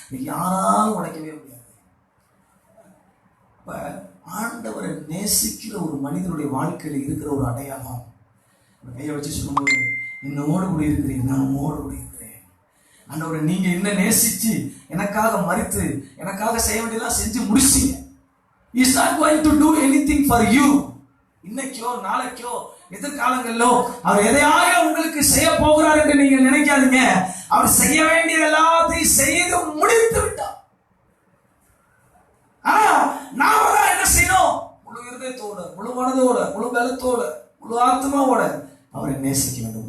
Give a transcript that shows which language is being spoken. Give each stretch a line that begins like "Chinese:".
Tamil: யாராலும் உடைக்கவே முடியாது. இப்ப ஆண்டவரை நேசிக்கிற ஒரு மனிதனுடைய வாழ்க்கையில் இருக்கிற ஒரு அடையாளம், கையை வச்சு சொல்லும்போது, என்னோடு கூட இருக்கிறேன், நான் உன்னோடு கூட இருக்கிறேன். ஆண்டவரை நீங்க என்ன நேசிச்சு எனக்காக மரித்து எனக்காக செய்ய வேண்டியதெல்லாம் செஞ்சு முடிச்சீங்க.
English: He is not going to do anything for you.
Tamil: இன்னைக்கோ நாளைக்கோ எதிர்காலங்களிலோ அவர் எதையாக உங்களுக்கு செய்ய போகிறார் என்று நீங்க நினைக்காதீங்க. அவர் செய்ய வேண்டிய எல்லாத்தையும் செய்து முடித்து விட்டார். ஆனா நாம தான் என்ன செய்யணும்? முழு முழு இருதயத்தோட, முழு மனதோட, முழு பலத்தோட, முழு ஆத்மாவோட அவரை நேசிக்க வேண்டும்.